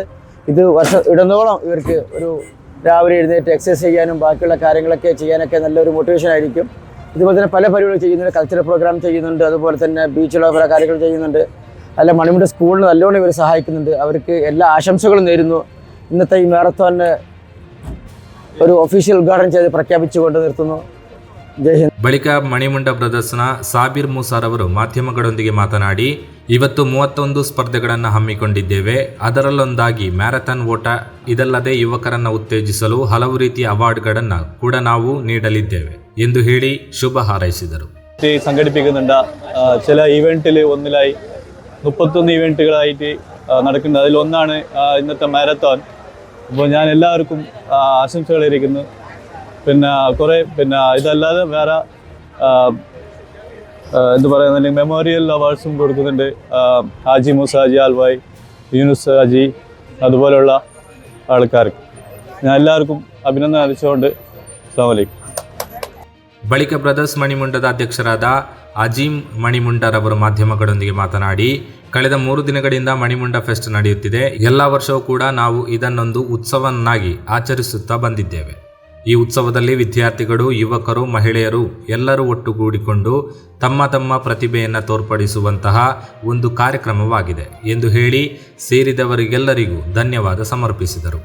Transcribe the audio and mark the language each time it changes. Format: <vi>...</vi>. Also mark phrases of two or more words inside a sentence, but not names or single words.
<ml>ഇത് ഇടനോളം ഇവർക്ക് ഒരു രാവിലെ എഴുന്നേറ്റ് എക്സസൈസ് ചെയ്യാനും ബാക്കിയുള്ള കാര്യങ്ങളൊക്കെ ചെയ്യാനൊക്കെ നല്ലൊരു മോട്ടിവേഷൻ ആയിരിക്കും. ഇതുപോലെ തന്നെ പല പരിപാടികൾ ചെയ്യുന്നുണ്ട്,</ml> <en>cultural program</en> <ml>ചെയ്യുന്നുണ്ട്, അതുപോലെ തന്നെ ബീച്ചിലുള്ള പല കാര്യങ്ങൾ ചെയ്യുന്നുണ്ട്. അല്ല മണിമുണ്ട സ്കൂളിന് നല്ലോണം ഇവർ സഹായിക്കുന്നുണ്ട്. അവർക്ക് എല്ലാ ആശംസകളും നേരുന്നു. ഇന്നത്തെ ഈ മാരത്തോണിന് ഒരു ഒഫീഷ്യൽ ഉദ്ഘാടനം ചെയ്ത് പ്രഖ്യാപിച്ചുകൊണ്ട് നിർത്തുന്നു.</ml> <kn>ಬಳಿಕ ಮಣಿಮುಂಡ ಬ್ರದರ್ಸ್ನ ಸಾಬಿರ್ ಮೂಸಾರ್ ಅವರು ಮಾಧ್ಯಮಗಳೊಂದಿಗೆ ಮಾತನಾಡಿ, ಇವತ್ತು 31 ಸ್ಪರ್ಧೆಗಳನ್ನು ಹಮ್ಮಿಕೊಂಡಿದ್ದೇವೆ. ಅದರಲ್ಲೊಂದಾಗಿ ಮ್ಯಾರಥಾನ್ ಓಟ. ಇದಲ್ಲದೆ ಯುವಕರನ್ನು ಉತ್ತೇಜಿಸಲು ಹಲವು ರೀತಿಯ ಅವಾರ್ಡ್ಗಳನ್ನು ಕೂಡ ನಾವು ನೀಡಲಿದ್ದೇವೆ ಎಂದು ಹೇಳಿ ಶುಭ ಹಾರೈಸಿದರು.</kn> <ml>സംഘടിപ്പിക്കുന്നുണ്ട്. ചില ഈവെന്റിൽ ഒന്നിലായി 31 ഈവെന്റുകളായിട്ട് നടക്കുന്നത്. അതിലൊന്നാണ് ഇന്നത്തെ മാരത്തോൺ. അപ്പോൾ ഞാൻ എല്ലാവർക്കും ആശംസകൾ ഇരിക്കുന്നു. പിന്നെ കുറേ ഇതല്ലാതെ വേറെ എന്ത് പറയുന്നത്</ml> <en>memorial awards</en> <ml>കൊടുക്കുന്നുണ്ട്. ഹാജി മൂസ ഹാജി ആൽവായ്, യൂനുസ് ഹാജി, അതുപോലെയുള്ള ആൾക്കാർക്ക് ഞാൻ എല്ലാവർക്കും അഭിനന്ദനം അറിയിച്ചുകൊണ്ട്</ml> <ar>السلام عليكم.</ar> <kn>ಬಳಿಕ ಬ್ರದರ್ಸ್ ಮಣಿಮುಂಡದ ಅಧ್ಯಕ್ಷರಾದ ಅಜೀಂ ಮಣಿಮುಂಡರವರು ಮಾಧ್ಯಮಗಳೊಂದಿಗೆ ಮಾತನಾಡಿ, ಕಳೆದ 3 ದಿನಗಳಿಂದ ಮಣಿಮುಂಡ ಫೆಸ್ಟ್ ನಡೆಯುತ್ತಿದೆ. ಎಲ್ಲ ವರ್ಷವೂ ಕೂಡ ನಾವು ಇದನ್ನೊಂದು ಉತ್ಸವನ್ನಾಗಿ ಆಚರಿಸುತ್ತಾ ಬಂದಿದ್ದೇವೆ. ಈ ಉತ್ಸವದಲ್ಲಿ ವಿದ್ಯಾರ್ಥಿಗಳು, ಯುವಕರು, ಮಹಿಳೆಯರು ಎಲ್ಲರೂ ಒಟ್ಟುಗೂಡಿಕೊಂಡು ತಮ್ಮ ತಮ್ಮ ಪ್ರತಿಭೆಯನ್ನು ತೋರ್ಪಡಿಸುವಂತಹ ಒಂದು ಕಾರ್ಯಕ್ರಮವಾಗಿದೆ ಎಂದು ಹೇಳಿ ಸೇರಿದವರಿಗೆಲ್ಲರಿಗೂ ಧನ್ಯವಾದ ಸಮರ್ಪಿಸಿದರು.</kn>